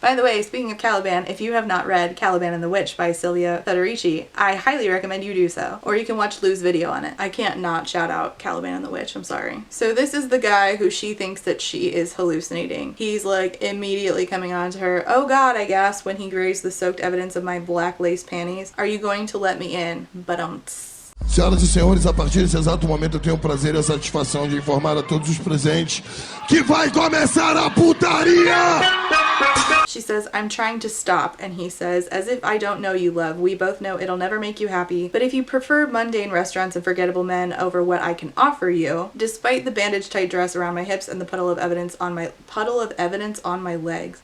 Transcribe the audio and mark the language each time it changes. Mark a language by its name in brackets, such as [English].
[English] By the way, speaking of Caliban, if you have not read Caliban and the Witch by Sylvia Federici, I highly recommend you do so. Or you can watch Lou's video on it. I can't not shout out Caliban and the Witch, I'm sorry. So this is the guy who she thinks that she is hallucinating. He's like immediately coming on to her. Oh God, I gasped when he grazed the soaked evidence of my black lace panties. Are you going to let me in? But [Portuguese] Senhoras e senhores, a partir desse exato momento eu tenho o prazer e a satisfação de informar a todos os presentes que vai começar a putaria! [English] She says, I'm trying to stop, and he says, as if I don't know you, love. We both know it'll never make you happy, but if you prefer mundane restaurants and forgettable men over what I can offer you, despite the bandage-tight dress around my hips and the puddle of evidence on my legs.